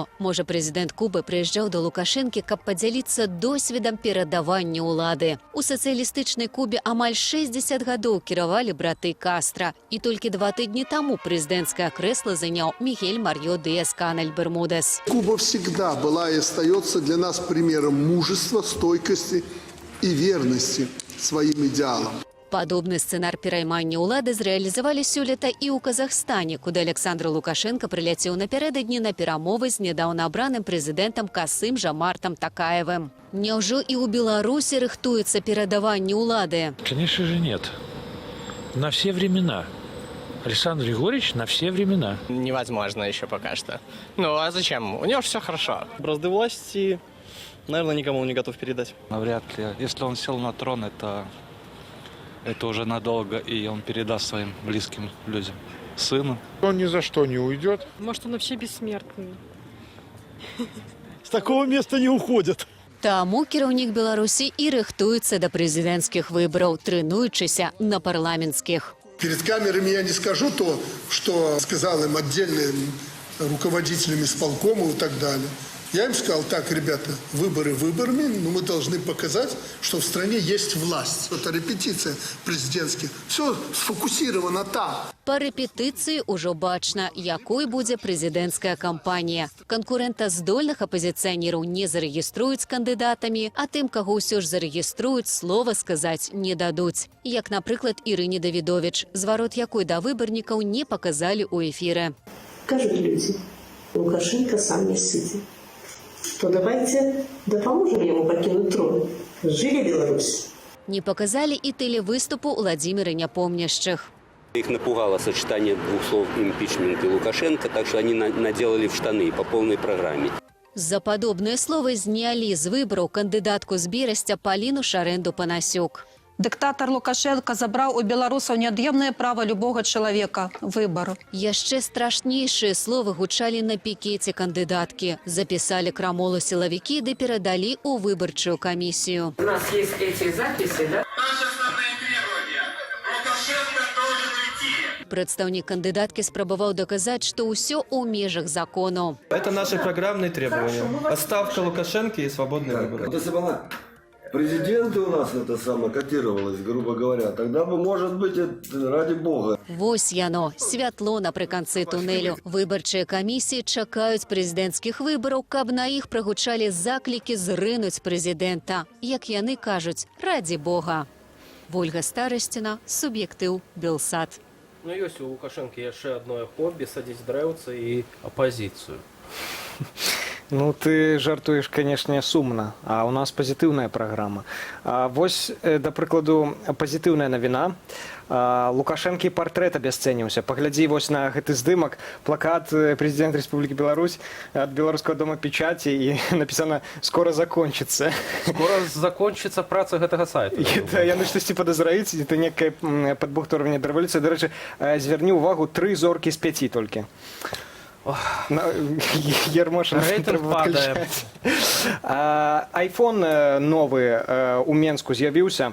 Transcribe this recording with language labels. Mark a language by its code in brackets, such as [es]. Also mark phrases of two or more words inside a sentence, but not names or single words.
[be] Можа, прэзідэнт Кубы прыязджаў да Лукашэнкі, каб падзяліцца досведам перадавання ўлады. У сацыялістычнай Кубе амаль 60 гадоў кіравалі браты Кастра. І толькі 2 тыдні таму прэзідэнцкае крэсла заняў Мігель Марьо Дыас-Канель Бермудес. [ru] Куба всегда была и остается для нас примером мужества, стойкости и верности своим идеалам. [be] Падобны сцэнар пераймання ўлады зрэалізавалі сёлета і ў Казахстане, куды Александр Лукашенко прыляцеў напярэдадні на перамовы з нядаўна абраным прэзідэнтам Касым-Жамартам Такаевым. Няўжо і ў Беларусі рыхтуецца перадаванне ўлады? [ru] Конечно же нет. На все времена. Александр Григорьевич на все времена. Невозможно еще пока что. Ну а зачем? У него же все хорошо. Бразды власти, наверное, никому он не готов передать. Навряд ли. Если он сел на трон, это уже надолго, и он передаст своим близким людям. Сыну. Он ни за что не уйдет. Может, он вообще бессмертный? С такого места не уходят. [be] Таму кіраўнік Беларусі і рыхтуецца да прэзідэнцкіх выбараў, трэнуючыся на парламенцкіх. [ru] Перед камерами я не скажу то, что сказал им отдельным руководителям исполкома и так далее. Я им сказал, так, ребята, выборы выборами, но мы должны показать, что в стране есть власть. Это репетиция президентских. Все сфокусировано там. [be] Па рэпетыцыі ўжо бачна, якой будзе прэзідэнцкая кампанія. Канкурэнтаздольных апазіцыянераў не зарэгіструюць кандыдатамі, а тым, каго ўсё ж зарэгіструюць, слова сказаць не дадуць. Як, напрыклад, Ірыне Давідовіч, зварот якой да выбарнікаў не паказалі ў эфіры. [ru] Кажут люди, Лукашенко сам не сытый. То давайте допоможем ему покинуть трон. Жили Беларусь. [be] Не паказалі і тэлевыступу Владзіміра Няпомняшчых. [ru] Их напугало сочетание двух слов «импичмент» и «Лукашенко», так что они наделали в штаны по полной программе. [be] За падобныя словы знялі з выбараў кандыдатку з Берасця Паліну Шарэнду-Панасюк. Дыктатар Лукашенко забраў у беларусаў неад'емнае права любога чалавека – выбару. Яшчэ страшнейшыя словы гучалі на пікеце кандыдаткі. Запісалі крамолу сілавікі ды перадалі ў выбарчую камісію. [ru] У нас есть эти записи, да? [be] Прадстаўнік кандыдаткі спрабаваў даказаць, што ўсё ў межах закону. [ru] Это наши программные требования. Отставка Лукашенко и свободные выборы. Президенты у нас это самое котировалось, грубо говоря. Тогда бы, может быть, ради бога. [be] Вось яно, святло напрыканцы тунелю. Выбарчыя камісіі чакаюць прэзідэнцкіх выбараў, каб на іх прагучалі заклікі зрынуць прэзідэнта. Як яны кажуць, [ru] ради бога. [be] Вольга Старасціна, Суб'ектыў, Белсат. Ну, ёсць у Лукашенко яшчэ адное хобі – садзіць дрэўцы і апазіцыю. Ну, ты жартуеш, канешне, сумна, а у нас пазітыўная праграма. Вось, да прыкладу, пазітыўная навіна. Лукашэнкі партрэт абясцэніўся. Паглядзі вось на гэты здымак, плакат прэзідэнт Рэспублікі Беларусь ад Беларускага дома печаці і напісана [ru] «Скоро закончится». Скоро закончится [be] праца гэтага сайта. Яны штосьці падазраюць, [ru] это некая [be] падбухторванне да рэвалюцыі. Дарэчы, звярні ўвагу, 3 зоркі з 5 толькі. Ермошин падае. Айфон новы у Менску з'явіўся.